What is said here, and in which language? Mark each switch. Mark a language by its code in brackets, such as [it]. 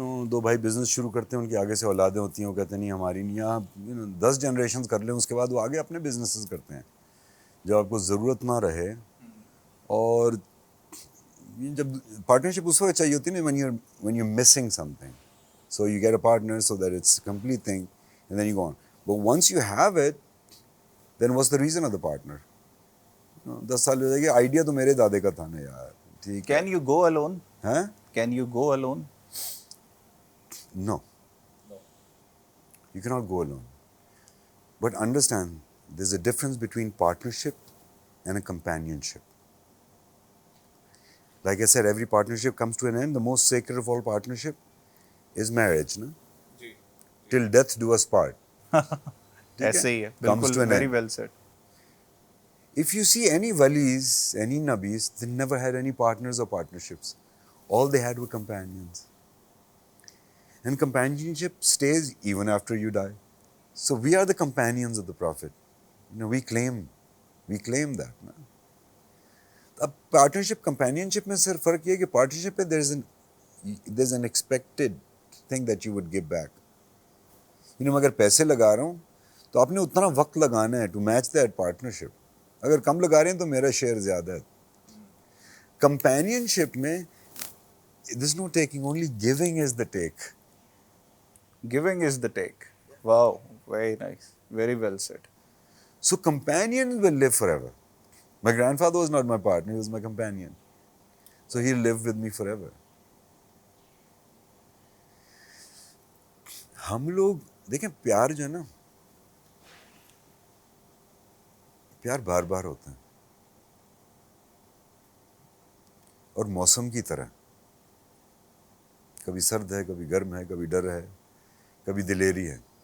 [ur] دو بھائی بزنس شروع کرتے ہیں, ان کی آگے سے اولادیں ہوتی ہیں, وہ کہتے ہیں نہیں ہماری نہیں, آپ 10 جنریشنز کر لیں, اس کے بعد وہ آگے اپنے بزنسز کرتے ہیں جب آپ کو ضرورت نہ رہے. اور جب پارٹنرشپ اس وقت چاہیے ہوتی ہے نا [en] when you're missing something, so you get a partner so that it's a complete thing and then you go on. But once you have it, then what's the reason of the partner? [ur] 10 سال ہو جائے گی, idea تو میرے دادے کا تھا نا یار, ٹھیک ہے. [en] Can you go alone? [ur] ہاں [en] Can you go alone? No, you cannot go alone. But understand, there's a difference between partnership and a companionship. Like I said, every partnership comes to an end. The most sacred of all partnership is marriage, no? Till death do us part. [ur] ٹھیک ہے, ایسے ہی ہے [en] comes [ur] بالکل, [en] to an very end. Well said. If you see any walis, any nabis, they never had any partners or partnerships. All they had were companions. And companionship stays even after you die. So we are the companions of the Prophet. We claim that. No? [ur] اب partnership کمپینینشپ میں صرف فرق یہ ہے کہ partnership پہ [en] There is an expected thing that you would give back. [ur] میں اگر پیسے لگا رہا ہوں تو آپ نے اتنا وقت لگانا ہے [en] To match that partnership. [ur] اگر کم لگا رہے ہیں تو میرا شیئر زیادہ ہے. کمپینینشپ میں [en] This no taking, only giving is the take. Giving is the take. Wow, very nice, very well said. So companion will live forever. My grandfather was not my partner, he was my companion. So he'll live with me forever. [ur] ہم لوگ دیکھیں پیار جو ہے نا, پیار بار بار ہوتا ہے اور موسم کی طرح, کبھی سرد ہے, کبھی گرم ہے, کبھی ڈر ہے, کبھی دلیری ہے.